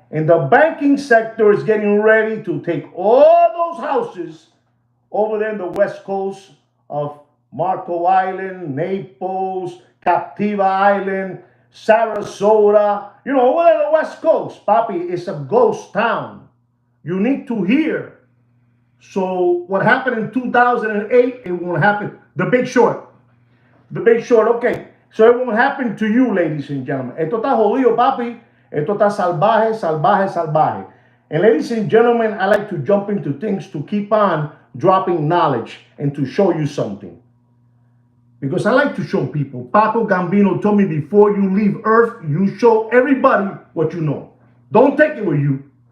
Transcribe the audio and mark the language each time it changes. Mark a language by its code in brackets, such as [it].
[en] And the banking sector is getting ready to take all those houses over there in the west coast of Marco Island, Naples, Captiva Island, Sarasota. You know, over there on the west coast. Papi, it's a ghost town. You need to hear. So what happened in 2008, it won't happen. The Big Short. The Big Short, okay. So it won't happen to you, ladies and gentlemen. [es] Esto está jodido, papi. Esto está salvaje, salvaje, salvaje. [en] And ladies and gentlemen, I like to jump into things to keep on dropping knowledge and to show you something. Because I like to show people. Paco Gambino told me before you leave Earth, you show everybody what you know. Don't take it with you.